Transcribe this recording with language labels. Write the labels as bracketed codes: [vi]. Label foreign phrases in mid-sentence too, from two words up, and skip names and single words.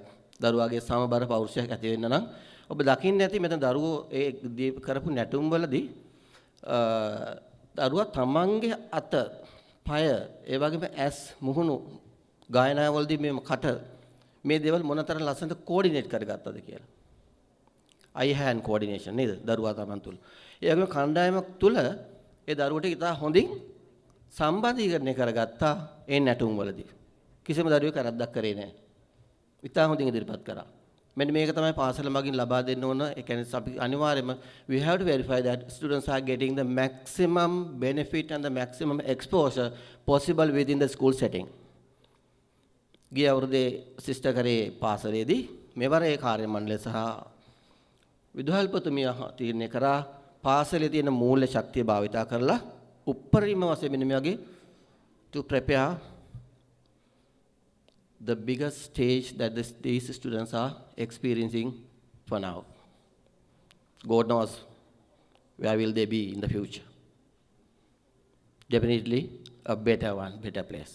[si] දරුවාගේ සමබර පෞරුෂයක් ඇති වෙන්න නම් ඔබ දකින්න ඇති මෙතන දරුවෝ ඒ කරපු නැටුම් වලදී දරුවා තමන්ගේ අත, පය, ඒ වගේම ඇස්, මුහුණු ගායනාවලදී මේ කට මේ දේවල් මොනතරම් ලස්සනට කෝඩිනේට් කරගත්තද කියලා. [en] eye hand coordination [si] නේද? දරුවා තමන් තුල. ඒ වගේම කණ්ඩායමක් තුල ඒ දරුවට ඉතා හොඳින් සම්බන්ධීකරණය කරගත්තා ඒ නැටුම් වලදී. කිසිම දරුවෙක් කරද්දක් කරේ නැහැ. ඉතා හොඳින් ඉදිරිපත් කරා. මෙන්න මේක තමයි පාසල මගින් ලබා දෙන්න ඕන. ඒ කියන්නේ අපි අනිවාර්යයෙන්ම [en] we have to verify that students are getting the maximum benefit and the maximum exposure possible within the school setting. [si] ගිය අවුරුද්දේ සිස්ටර් කරේ පාසලේදී මෙවර ඒ කාර්ය මණ්ඩලය සහ විදුහල්පතිමිය තීරණය කරා පාසලේ තියෙන මූල්‍ය ශක්තිය භාවිතා කරලා උප්පරිම වශයෙන් මෙන්න මේ වගේ [en] to prepare the biggest stage that these students are experiencing for now. God knows where will they be in the future. Definitely a better one, better place.